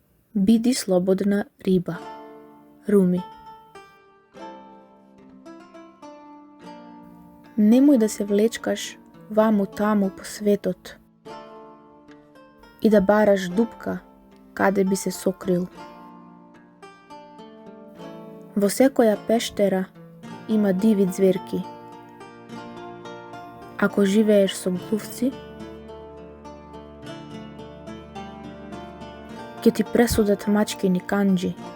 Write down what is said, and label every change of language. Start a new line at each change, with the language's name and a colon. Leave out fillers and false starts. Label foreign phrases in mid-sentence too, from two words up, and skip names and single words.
Macedonian: Биди слободна риба. Руми. Немој да се влечкаш вамо тамо по светот и да бараш дупка каде би се сокрил. Во секоја пештера има диви зверки. Ако живееш со глувци, ќе ти пресудат мачкини канџи.